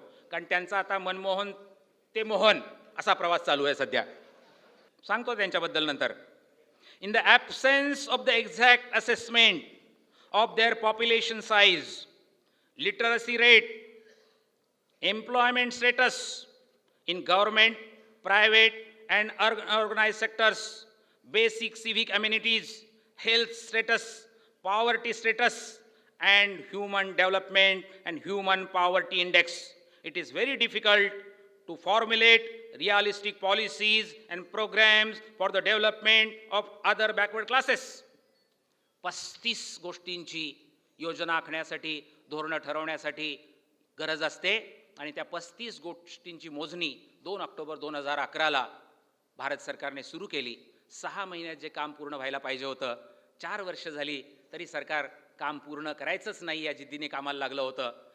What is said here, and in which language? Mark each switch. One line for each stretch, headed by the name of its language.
Marathi: कारण त्यांचा आता मनमोहन ते मोहन असा प्रवास चालू आहे सध्या. सांगतो त्यांच्याबद्दल नंतर.
English: In the absence of the exact assessment of their population size, literacy rate, employment status in government, private and organized sectors, basic civic amenities, health status, poverty status and human development and human poverty index. It is very difficult to formulate realistic policies and programs for the development of other backward classes.
Marathi: 35 गोष्टींची योजना आखण्यासाठी, धोरणं ठरवण्यासाठी गरज असते आणि त्या 35 गोष्टींची मोजणी 2 ऑक्टोबर 2011ला भारत सरकारने सुरू केली. 6 महिन्यात जे काम पूर्ण व्हायला पाहिजे होतं, 4 वर्ष झाली तरी सरकार काम पूर्ण करायचंच नाही या जिद्दीने कामाला लागलं होतं.